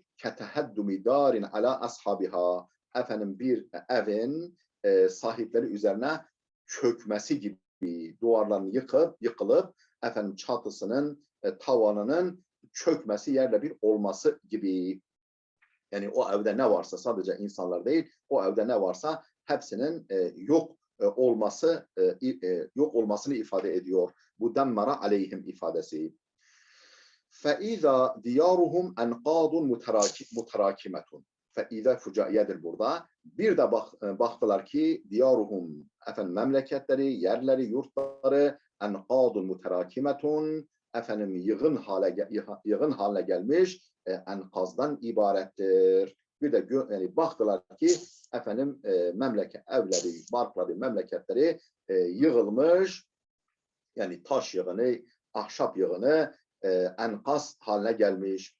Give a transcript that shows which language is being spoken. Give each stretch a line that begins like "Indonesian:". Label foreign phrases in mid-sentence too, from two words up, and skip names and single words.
Arabic: كتهدم دار على أصحابها.
Turkish: Bir evin sahipleri üzerine çökmesi gibi, duvarların yıkılıp çatısının, tavanının çökmesi, yerle bir olması gibi. Yani o evde ne varsa, sadece insanlar değil, o evde ne varsa hepsinin yok olmasını ifade ediyor. Bu
Arabic: دمر عليهم
Turkish: ifadesi.
Arabic: فَاِذَا دِيَارُهُمْ اَنْقَادٌ مُتَرَاكِمَةٌ.
Turkish: Fe'ize fücaiyedir burada. Bir de baktılar ki diyaruhum memleketleri, yerleri, yurtları
Arabic: أنقاض متراكمة
Turkish: yığın haline gelmiş enkazdan ibarettir. Bir de yani baktılar ki evleri, barkları, memleketleri yığılmış, yani taş yığını, ahşap yığını enkaz haline gelmiş.